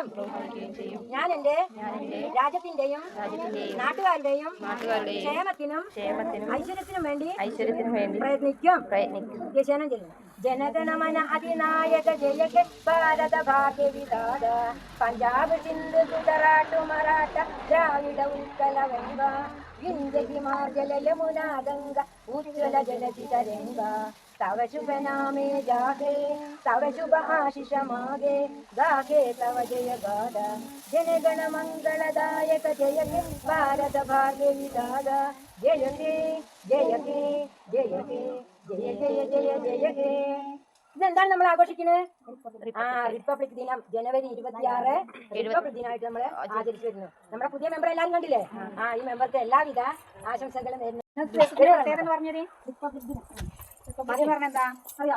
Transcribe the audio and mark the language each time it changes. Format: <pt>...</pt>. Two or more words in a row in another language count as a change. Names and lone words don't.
<ml>ഞാൻ എൻ്റെ രാജ്യത്തിന്റെയും നാട്ടുകാരുടെയും ക്ഷേമത്തിനും ഐശ്വര്യത്തിനും വേണ്ടി പ്രയത്നിക്കും.</ml> <bn>জনগণমন অধিনায়ক জয় ভারত ভাগ্য বিধাতা পঞ্জাব সিন্ধু গুজরাট মরাঠা দ্রাবিড় উৎকল গঙ্গা বিন্ধ্য হিমাচল যমুনা গঙ্গা উজ্জ্বল জলধি তরঙ্গ তব শুভ নামে জাগে তব শুভ আশিস মাগে গাগে তব জয় গাদ জন গণ মঙ্গলদায়ক জয় হে ভারত ভাগ্য বিধাতা জয় হে জয় হে জয় হে জয় জয় জয় জয় হে.</bn> <ml>ഇതെന്താണ് നമ്മൾ ആഘോഷിക്കുന്നത്? റിപ്പബ്ലിക് ദിനം ജനുവരി 26 റിപ്പബ്ലിക് ദിനമായിട്ട് നമ്മൾ ആചരിച്ചു വരുന്നു. നമ്മുടെ പുതിയ മെമ്പർ എല്ലാവരും കണ്ടില്ലേ? ഈ മെമ്പർക്ക് എല്ലാവിധ ആശംസകളും നേരുന്നു. പറഞ്ഞെന്താ അറിയാം?</ml>